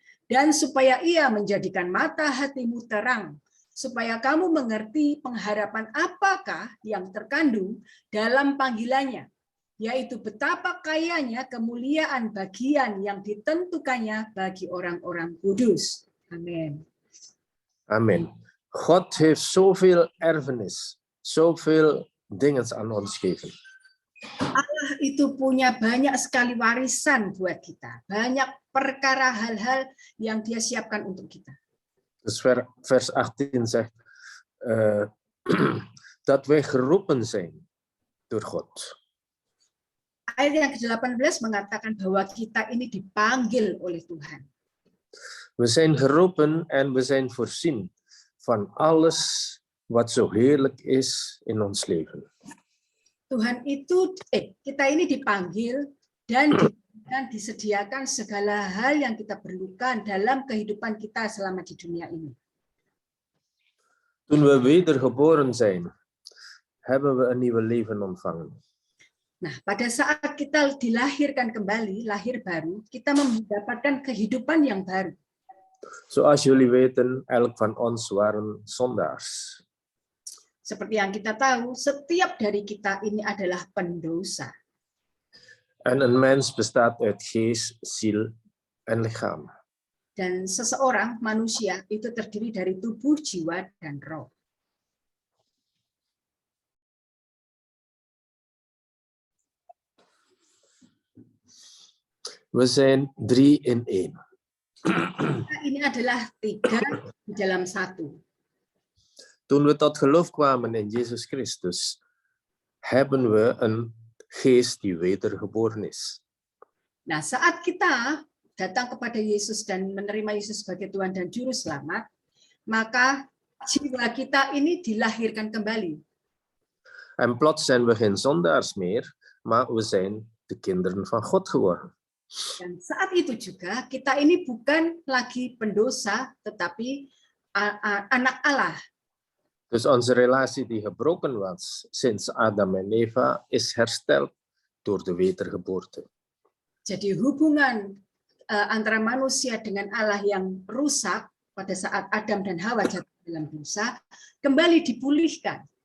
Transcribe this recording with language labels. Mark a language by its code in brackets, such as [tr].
[id] Dan supaya ia menjadikan mata hatimu terang, supaya kamu mengerti pengharapan apakah yang terkandung dalam panggilannya, yaitu betapa kayanya kemuliaan bagian yang ditentukannya bagi orang-orang kudus. Amin. [nl] Amen. God heeft zoveel erfenis, zoveel dingen aan ons geven. [id] Allah itu punya banyak sekali warisan buat kita. Banyak perkara hal-hal yang dia siapkan untuk kita. [nl] Dus vers 18 zegt dat wij geroepen zijn door God. [id] Ayat yang ke-18 mengatakan bahwa kita ini dipanggil oleh Tuhan. [nl] We zijn geroepen en we zijn voorzien van alles wat zo heerlijk is in ons leven. [id] Tuhan itu, kita ini dipanggil dan disediakan segala hal yang kita perlukan dalam kehidupan kita selama di dunia ini. [nl] Toen we wedergeboren zijn, hebben we een nieuw leven ontvangen. [id] Nah, pada saat kita dilahirkan kembali, lahir baru, kita mendapatkan kehidupan yang baru. [nl] Zoals jullie weten, elk van ons waren zondaars. [id] Seperti yang kita tahu, setiap dari kita ini adalah pendosa. [nl] En een mens bestaat uit geest, ziel en lichaam. [id] Dan seseorang, manusia, itu terdiri dari tubuh, jiwa, dan roh. [nl] We zijn 3 in 1. [id] Ini adalah 3 di dalam 1. [nl] Toen we tot geloof kwamen in Jezus Christus, hebben we een geest die wedergeboren is. [id] Nah, saat kita datang kepada Yesus dan menerima Yesus sebagai Tuhan dan Juru Selamat, maka jiwa kita ini dilahirkan kembali. [nl] En plots zijn we geen zondaars meer, maar we zijn de kinderen van God geworden. [id] Dan saat itu juga kita ini bukan lagi pendosa, tetapi anak Allah. [nl] Dus onze relatie die gebroken was sinds Adam en Eva is hersteld door de wedergeboorte. [id] Jadi hubungan antara manusia dengan Allah yang rusak pada saat Adam dan Hawa jatuh dalam dosa kembali dipulihkan.